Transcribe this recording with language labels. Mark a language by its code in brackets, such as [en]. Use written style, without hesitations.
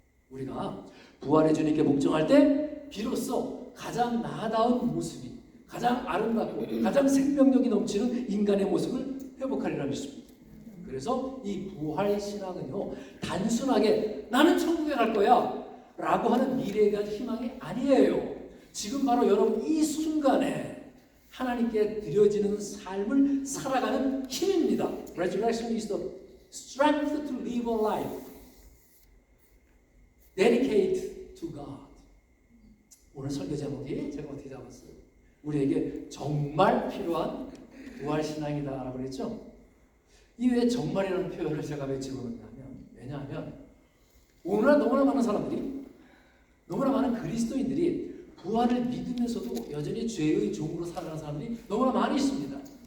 [ko] 우리가 부활의 주님께 복종할 때 비로소 가장 나아다운 모습이, 가장 아름답고 가장 생명력이 넘치는 인간의 모습을 회복하리라 믿습니다. 그래서 이 부활 신앙은요, 단순하게 나는 천국에 갈 거야 라고 하는 미래에 대한 희망이 아니에요. 지금 바로 여러분 이 순간에 하나님께 드려지는 삶을 살아가는 힘입니다. [en] Resurrection is the strength to live a life dedicated to God. [ko] 오늘 설교 제목이 제가 어떻게 잡았어요? 우리에게 정말 필요한 부활신앙이다라고 그랬죠? 이 왜 정말이라는 표현을 제가 왜 집어넣냐면, 왜냐하면 오늘날 너무나 많은 사람들이, 너무나 많은 그리스도인들이 부활을 믿으면서도 여전히 죄의 종으로 살아가는 사람들이 너무나 많이 있습니다.